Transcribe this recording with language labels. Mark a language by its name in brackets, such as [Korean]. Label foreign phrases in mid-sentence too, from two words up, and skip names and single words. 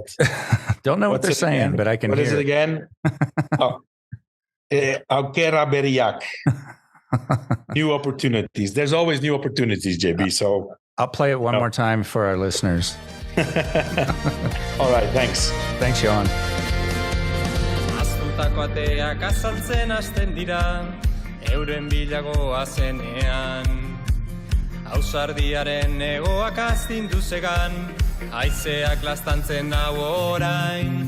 [English] Don't know what they're saying, again? But I can hear it. What is it again? Aukera Beriak. New opportunities. There's always new opportunities, JB. So I'll play it one more time for our listeners. All right, thanks. Thanks, Johan. [Basque] Aztutako ateak azaltzen hasten dira, euren bilagoa zenean. Ausardiaren egoak astindu zegan, haizeak lastantzen dau orain.